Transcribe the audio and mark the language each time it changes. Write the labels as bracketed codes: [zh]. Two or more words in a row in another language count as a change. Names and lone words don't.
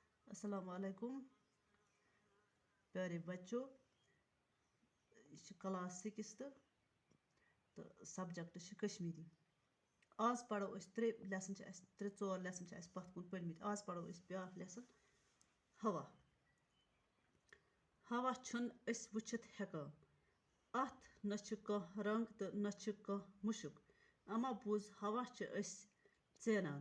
[hi] अस्सलाम वालेकुम प्यारे बच्चों। [ks] यह क्लास 6 तो सब्जेक्ट कश्मीरी। आज पढ़ो त्रे लेसन त्रे चोर लेसन पत कुन पढ़मित। आज पढ़ो ब्या लेसन हवा। हवा छुन वुचित हेकान। अत न रंग तो न मुशुक। अमा बुझ हवा चेनान।